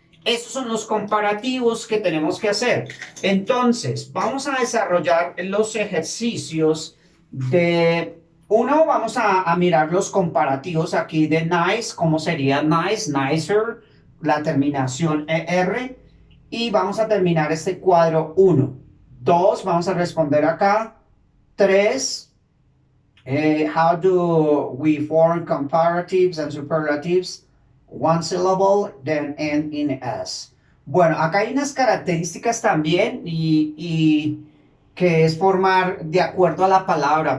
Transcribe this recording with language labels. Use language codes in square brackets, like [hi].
[es] Esos son los comparativos que tenemos que hacer. Entonces, vamos a desarrollar los ejercicios de... Uno, vamos a mirar los comparativos aquí de nice, cómo sería nice, nicer, la terminación ER. Y vamos a terminar este cuadro 1. 2, vamos a responder acá. [en] 3, how do we form comparatives and superlatives? One syllable, then end in S. [es] Bueno, acá hay unas características también y que es formar de acuerdo a la palabra.